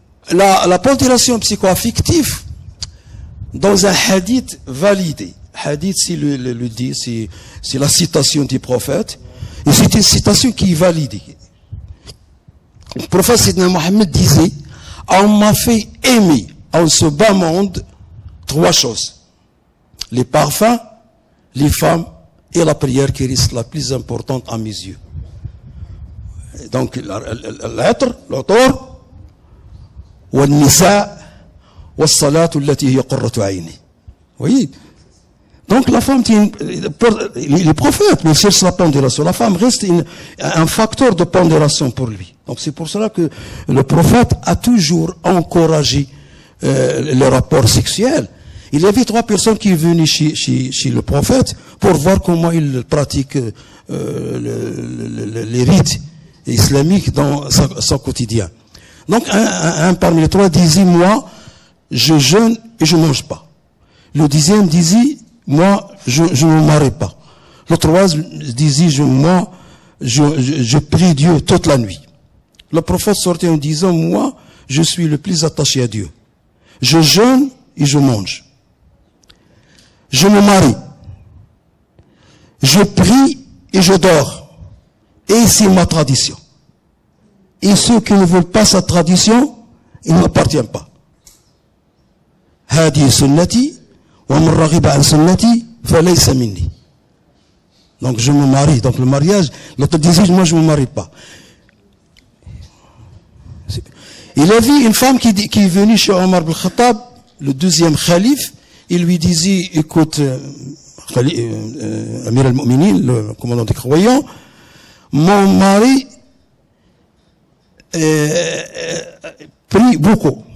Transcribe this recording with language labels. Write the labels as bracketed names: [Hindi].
[French] La pondération psycho-affective, dans un hadith validé, hadith c'est le dit, c'est la citation du prophète, et c'est une citation qui est validée. Le prophète Sidna Mohammed disait, on m'a fait aimer en ce bas monde trois choses: les parfums, les femmes et la prière qui reste la plus importante à mes yeux. Donc, l'être, l'autor, [Arabic] والنساء والصلاة التي هي قرة عيني. [French] Oui. Donc la femme, les prophètes, mais cherchent la pondération. La femme reste un facteur de pondération pour lui. Donc c'est pour cela que le prophète a toujours encouragé le rapport sexuel. Il y avait 3 personnes qui venaient chez le prophète pour voir comment il pratique les rites islamiques dans son quotidien. Donc un parmi les 3 disait, moi, je jeûne et je mange pas. Le 10e disait, moi, je ne me marie pas. Le 3e disait, moi, je prie Dieu toute la nuit. Le prophète sortait en disant, moi, je suis le plus attaché à Dieu. Je jeûne et je mange. Je me marie. Je prie et je dors. Et c'est ma tradition. Et ceux qui ne veulent pas sa tradition, ils ne m'appartiennent pas. [Arabic] هذه سنتي ومن رغب عن سنتي فليس مني. [French] Donc je me marie. Donc le mariage, l'autre disait, moi je ne me marie pas. Il a vu une femme qui est venue chez Omar ibn Khattab, le 2e calife. Il lui disait, écoute, Amir al-Mu'minin, le commandant des croyants, mon mari prie beaucoup.